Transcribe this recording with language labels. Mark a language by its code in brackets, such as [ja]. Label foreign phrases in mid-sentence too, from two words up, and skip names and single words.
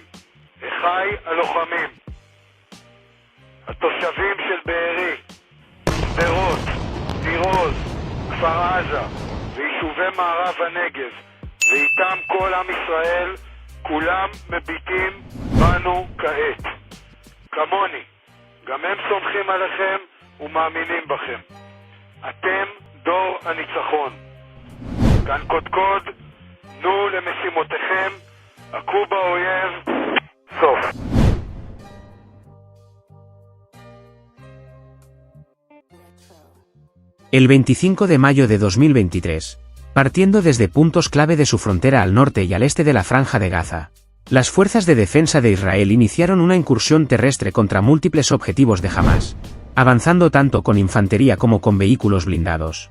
[he] אחי הלוחמים, התושבים של בארי, שדרות, ניר עוז, כפר עזה ויישובי מערב הנגב, ואיתם כל עם ישראל, כולם מביטים בנו כעת. כמוני, גם הם סומכים עליכם ומאמינים בכם. אתם דור הניצחון. כאן קודקוד, נו למשימותיכם, הכו באויב, סוף. [es] El 25 de mayo de 2023, partiendo desde puntos clave de su frontera al norte y al este de la Franja de Gaza, las fuerzas de defensa de Israel iniciaron una incursión terrestre contra múltiples objetivos de Hamás, avanzando tanto con infantería como con vehículos blindados.